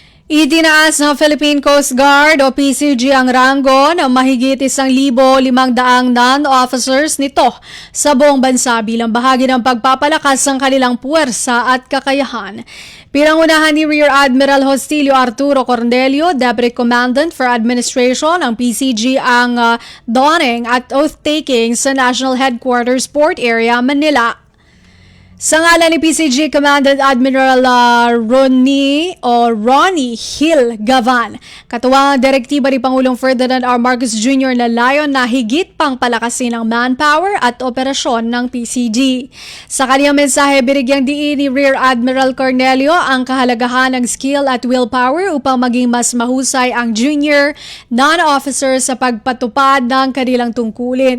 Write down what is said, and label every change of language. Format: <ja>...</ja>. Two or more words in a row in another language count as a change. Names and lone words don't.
<tl>Itinaas ng Philippine Coast Guard o PCG ang ranggo ng mahigit 1,500 non-officers nito sa buong bansa bilang bahagi ng pagpapalakas ng kanilang puwersa at kakayahan. Pinangunahan ni Rear Admiral Hostilio Arturo Cornelio,</tl> <en>Deputy Commandant for Administration</en> <tl>ng PCG ang dawning at oath-taking sa National Headquarters Port Area, Manila. Sa ngalan ni PCG Commandant Admiral Ronnie Hill Gavan, katuwang direktiba ni Pangulong Ferdinand R. Marcos Jr. na layon na higit pang palakasin ang manpower at operasyon ng PCG. Sa kanyang mensahe, binigyang diin ni Rear Admiral Cornelio ang kahalagahan ng skill at willpower upang maging mas mahusay ang</tl> <en>junior non-officer</en> <tl>sa pagpatupad ng kanilang tungkulin.</tl>